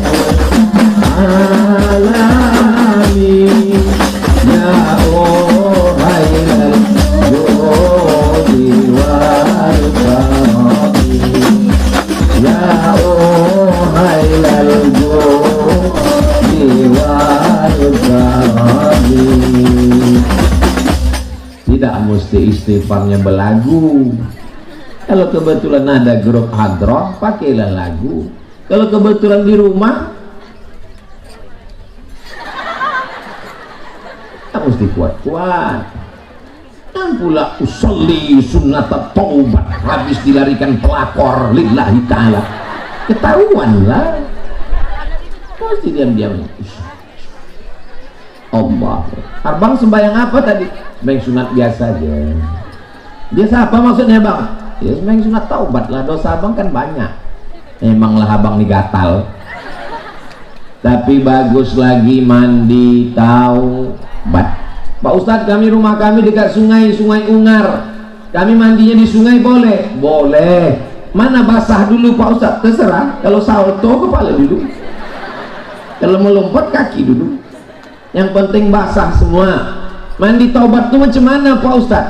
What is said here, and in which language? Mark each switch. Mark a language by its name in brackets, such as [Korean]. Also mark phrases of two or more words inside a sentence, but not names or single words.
[Malay] alami, ya uhailal jodi wal karami, ya uhailal jodi wal karami. Tidak mesti istighfarnya belagu. Kalau kebetulan ada grup hadroh, pakailah lagu. Kalau kebetulan di rumah, tak mesti kuat-kuat. Dan pula [Arabic] أصلي سنة التوبة, [Malay] habis dilarikan pelakor [Arabic] لله تعالى, [Malay] ketahuan lah. Pasti diam-diam. Allah. Abang sembahyang apa tadi? Sembahyang sunat biasa aja. Biasa apa maksudnya bang? Ya sembahyang sunat taubat lah, dosa abang kan banyak. Emanglah abang digatal. Tapi bagus lagi mandi taubat. Pak Ustadz, kami rumah kami dekat sungai Ungar. Kami mandinya di sungai boleh? Boleh. Mana basah dulu Pak Ustadz? Terserah. Kalau salto kepala dulu. Kalau melompat kaki dulu. Yang penting basah semua. Mandi taubat itu macam mana Pak Ustadz?